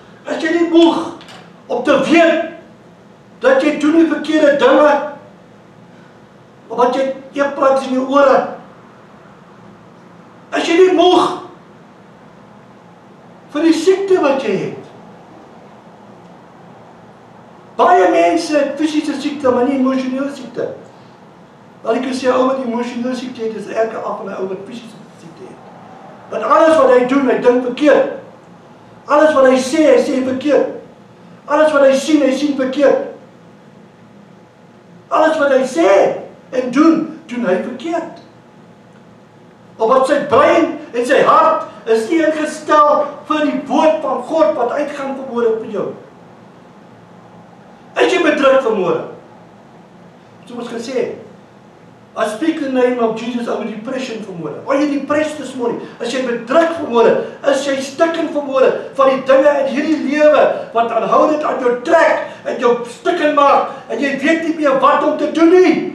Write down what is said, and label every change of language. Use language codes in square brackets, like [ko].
[af] Is jy nie moeg om te weet, dat jy doen die verkeerde dinge, of wat jy eetpraat in jou ore? As jy nie moeg vir die siekte wat jy het. Baie mense het fisiese siekte, maar nie emosionele siekte. Laat ek sê, ou met emosionele siekte het, is erger af van 'n ou met fisiese siekte het. Want alles wat hy doen, hy dink verkeerd. Alles wat hy sê verkeerd. Alles wat hy sien verkeerd. Alles wat hy sê en doen hy verkeerd. Omdat sy brein en sy hart is nie ingestel vir die woord van God wat uitgaan vanmôre vir jou. Is jy bedruk vanmôre? Soos gesê, [en] I speak in the name of Jesus over depression [af] vanmôre. [en] Are you depressed this morning? [af] As jy bedruk vanmôre, as jy stikken vanmôre van die dinge in hierdie lewe wat aanhoudend aan jou trek en jou stikken maak en jy weet nie meer wat om te doen nie.